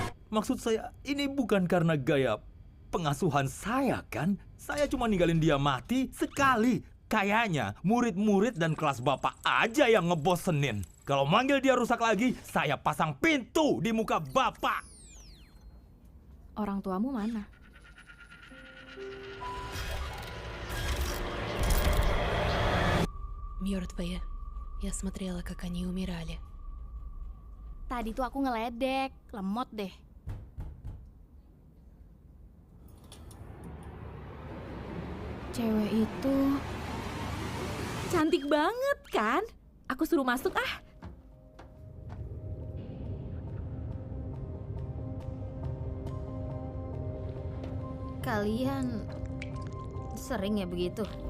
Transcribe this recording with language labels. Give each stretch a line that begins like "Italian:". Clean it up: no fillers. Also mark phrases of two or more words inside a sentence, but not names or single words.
Indonesian: Maksud saya, ini bukan karena gaya pengasuhan saya kan? Saya cuma ninggalin dia mati sekali. Kayaknya murid-murid dan kelas bapak aja yang ngebosenin. Kalau manggil dia rusak lagi, saya pasang pintu di muka bapak. Orang tuamu mana?
Russian: Мертвая. Я смотрела, как они умирали.
Indonesian: Tadi tuh aku ngeledek, lemot deh. Cewek itu Cantik banget kan? Aku suruh masuk ah. kalian sering ya begitu?